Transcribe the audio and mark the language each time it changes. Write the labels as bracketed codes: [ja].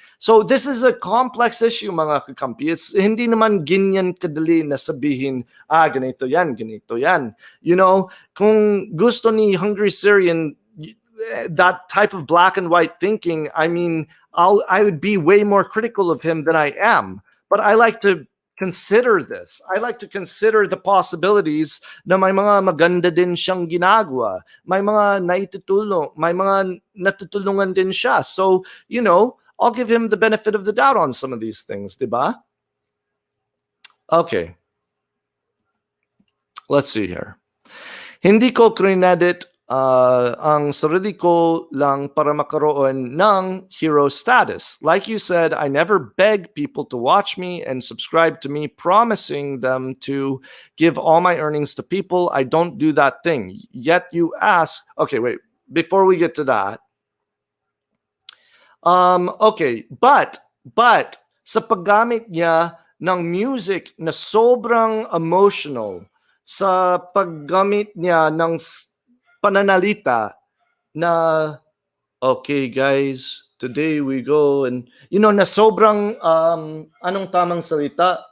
[en] So this is a complex issue, [tl] mga kakampi. It's hindi naman ganyan kadali na sabihin, ganito yan, ganito yan. [en] You know, [tl] kung gusto ni [en] Hungry Syrian that type of black and white thinking, I mean, I would be way more critical of him than I am. But I like to consider this. I like to consider the possibilities [tl] na may mga maganda din siyang ginagawa. May mga naitutulong, may mga natutulungan din siya. [en] So, you know, I'll give him the benefit of the doubt on some of these things, diba? Okay. Let's see here. [tl] Hindi ko credit ang sarili ko lang para makaroon ng hero status. [en] Like you said, I never beg people to watch me and subscribe to me, promising them to give all my earnings to people. I don't do that thing. Yet you ask, okay, wait, before we get to that, okay, but [tl] sa paggamit niya ng music na sobrang emotional, sa paggamit niya ng pananalita na, [en] okay guys, today we go and, you know, [tl] na sobrang, anong tamang salita?